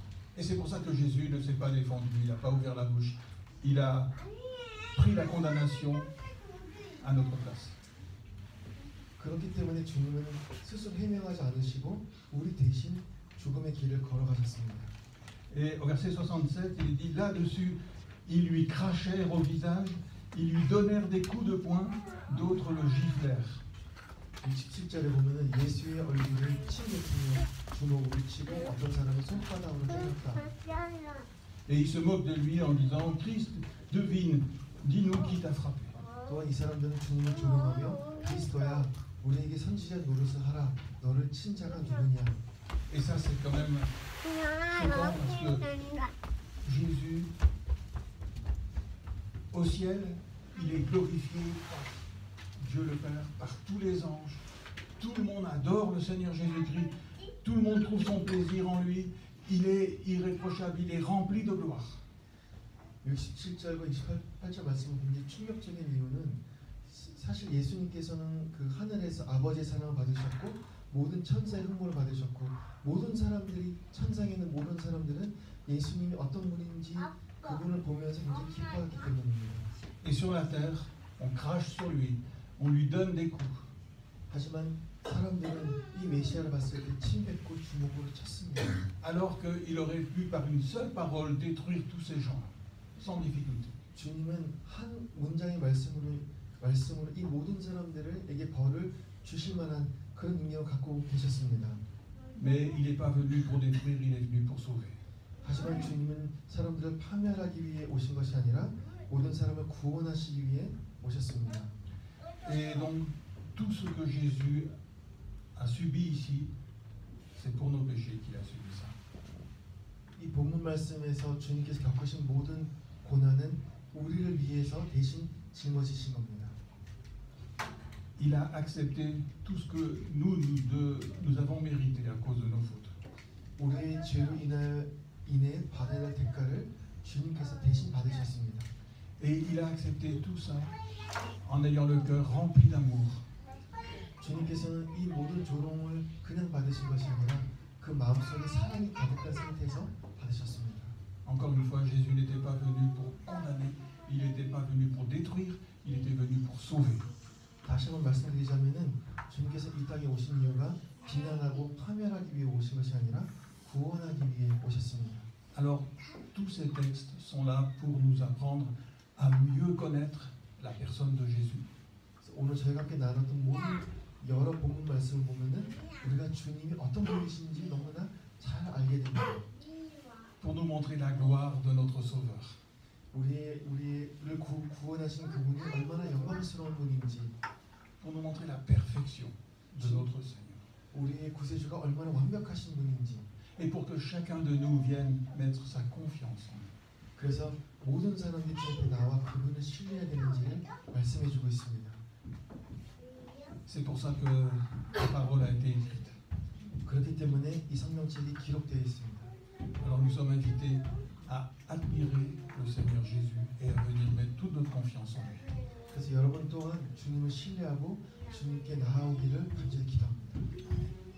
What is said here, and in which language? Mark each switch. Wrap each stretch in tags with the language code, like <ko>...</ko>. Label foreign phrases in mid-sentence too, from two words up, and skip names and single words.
<fr>Et c'est pour ça que Jésus ne s'est pas défendu, il n'a pas ouvert la bouche, il a pris la condamnation à notre place.</fr> <ko>그렇기 때문에 주님은 스스로 해명하지 않으시고 우리 대신 죽음의 길을 걸어가셨습니다.</ko> <fr>Et au verset 67, il dit là-dessus, ils lui crachèrent au visage, ils lui donnèrent des coups de poing, d'autres le giflèrent.</fr> <ko>17절에 보면은 예수의 얼굴을 침뱉으며 주먹으로 치고 어떤 사람은 손바닥으로 때렸다.</ko> <fr>Et ils se moquent de lui en disant, Christ, devine, dis-nous qui t'a frappé.</fr> <ko>또한 이 사람들은 주님을 조롱하며 그리스도야 우리에게 선지자 노릇을 하라. 너를 친 자가 누구냐?</ko> <fr>Et ça, c'est quand même choquant parce que Jésus, au ciel, il est glorifié par Dieu le Père, par tous les anges. Tout le monde adore le Seigneur Jésus-Christ. Tout le monde trouve son plaisir en lui. Il est irréprochable, il est rempli de gloire.</fr> <ko>67절과 28절 말씀을 굉장히 충격적인 이유는 사실 예수님께서는 그 하늘에서 아버지의 사랑을 받으셨고 모든 천사의 흠모를 받으셨고 모든 사람들이 천상에 있는 모든 사람들은 예수님이 어떤 분인지 그분을 보면서 굉장히 기뻐했기 때문입니다.</ko> <fr>Et sur la terre, on crache sur lui, on lui donne des coups.</fr> <ko>하지만 사람들은 이 메시아를 봤을 때 침뱉고 주먹으로 쳤습니다.</ko> <fr>Alors qu'il aurait pu par une seule parole détruire tous ces gens, sans difficulté.</fr> <ko>주님은 한 문장의 말씀으로 이 모든 사람들에게 벌을 주실 만한 그런 능력을 갖고 계셨습니다.</ko> <fr>Mais il n'est pas venu pour détruire, il est venu pour sauver.</fr> <ko>하지만 주님은 사람들을 파멸하기 위해 오신 것이 아니라 모든 사람을 구원하시기 위해 오셨습니다.</ko> <fr>Et donc, tout ce que Jésus a subi ici, c'est pour nos péchés qu'il a subi ça.</fr> <ko>이 본문 말씀에서 주님께서 겪으신 모든 고난은 우리를 위해서 대신 짊어지신 겁니다.</ko> <fr>Il a accepté tout ce que nous avons mérité à cause de nos fautes.</fr> <ko>우리의 죄로 인해 받아야 할 대가를 주님께서 대신 받으셨습니다.</ko> <fr>Et il a accepté tout ça en ayant le cœur rempli d'amour.</fr> <ko>주님께서는 이 모든 조롱을 그냥 받으신 것이 아니라 그 마음속에 사랑이 가득한 상태에서 받으셨습니다.</ko> <fr>Encore une fois, Jésus n'était pas venu pour condamner, il n'était pas venu pour détruire, il était venu pour sauver.</fr> <ko>다시 한번 말씀드리자면은 주님께서 이 땅에 오신 이유가 비난하고 파멸하기 위해 오신 것이 아니라 구원하기 위해 오셨습니다.</ko> <fr>Alors, tous ces textes sont là pour nous apprendre à mieux connaître la personne de Jésus.</fr> <ko>오늘 저희가 함께 나눴던 모든 여러 본문 말씀을 보면은 우리가 주님이 어떤 분이신지 너무나 잘 알게 됩니다.</ko> <fr>Pour nous montrer la gloire de notre Sauveur.</fr> <ko>우리를 구원하신 그분이 얼마나 영광스러운 분인지,</ko> <fr>Pour nous montrer la perfection de notre Seigneur.</fr> <ko>우리의 구세주가 얼마나 완벽하신 분인지,</ko> <fr>Et pour que chacun de nous vienne mettre sa confiance en lui.</fr> <ko>그래서 모든 사람들이 앞에 나와 그분을 신뢰해야 되는지를 말씀해주고 있습니다.</ko> <fr>C'est pour ça que la parole a été écrite.</fr> <ko>그렇기 때문에 이 성경책이 기록되어 있습니다.</ko> <fr>Alors nous sommes invités à admirer le Seigneur Jésus et à venir mettre toute notre confiance en lui.</fr> <ko>그래서 여러분 또한 주님을 신뢰하고 주님께 나아오기를 간절히 기도합니다.</ko>